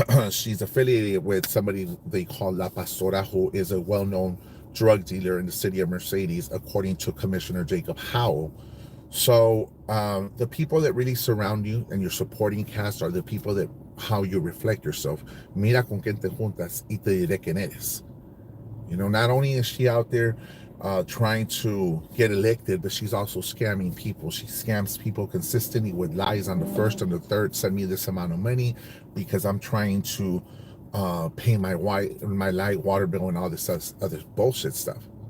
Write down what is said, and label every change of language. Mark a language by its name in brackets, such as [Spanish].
[English] She's affiliated with somebody they call La Pastora, who is a well-known drug dealer in the city of Mercedes, according to Commissioner Jacob Howell. So the people that really surround you and your supporting cast are the people that how you reflect yourself. [Spanish] Mira con quien te juntas y te diré quién eres. [English] You know, not only is she out there trying to get elected, but she's also scamming people. She scams people consistently with lies on the first and the third. Send me this amount of money because I'm trying to pay my light water bill and all this other bullshit stuff.